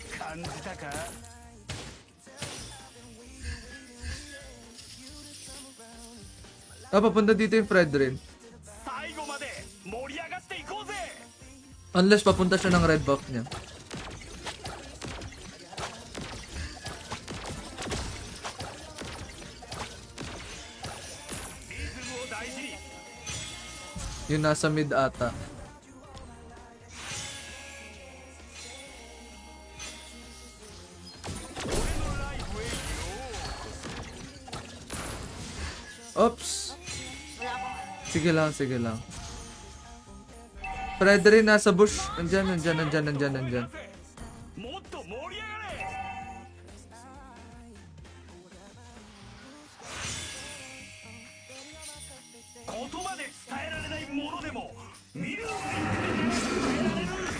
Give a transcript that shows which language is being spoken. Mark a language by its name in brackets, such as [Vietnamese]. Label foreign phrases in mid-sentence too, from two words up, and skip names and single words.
[Japanese] 感じたか [Filipino] Papunta dito yung Fred rin. [Japanese] 最後まで盛り上がっていこうぜ [Filipino] Unless papunta siya ng [English] red buff [Filipino] niya. [Japanese] リズムを大事に [Filipino] Yung nasa mid ata. Oops! Wala akong Sige lang, sige lang. Fred rin nasa bush. Nandyan. [Japanese] もっと盛り上がれ 言葉で伝えられないものでもミュージックで伝えられる